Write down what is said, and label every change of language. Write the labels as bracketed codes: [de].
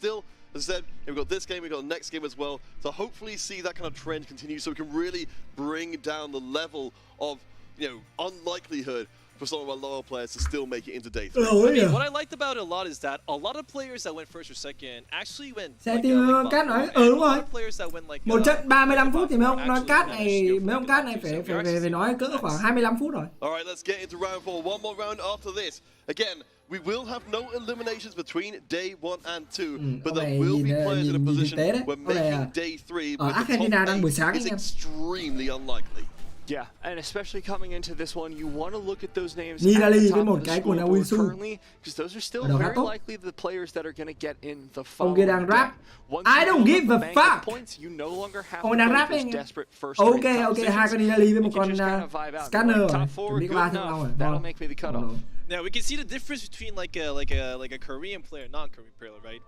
[en] Still, as I said, we've got this game, we've got the next game as well, to hopefully see that kind of trend continue so we can really bring down the level of, unlikelihood for some of our lower players to still make it into day 3. I mean, what I liked about it a lot is that a lot of players that went first or second actually went. [vi] Cát nói đúng rồi. Một trận 35 phút thì mấy ông cát này phải nói cỡ khoảng 25 phút rồi. [en] All right, let's get into round 4. One more round after this. Again, we will have no eliminations between day 1 and 2, but there will be players in a position where making day 3 with the top 8 is extremely unlikely. Yeah, and especially coming into this one, you want to look at those names at the top of the scoreboard currently, because those are still very likely the players that are going to get in the following day. I don't give a fuck. Points, you no longer have to make those desperate first [vi] Ok, hai con đi với một con scanner rồi. [en] Top 4 good enough. That'll make me the cutoff. Now we can see the difference between like a Korean player and non-Korean player, right?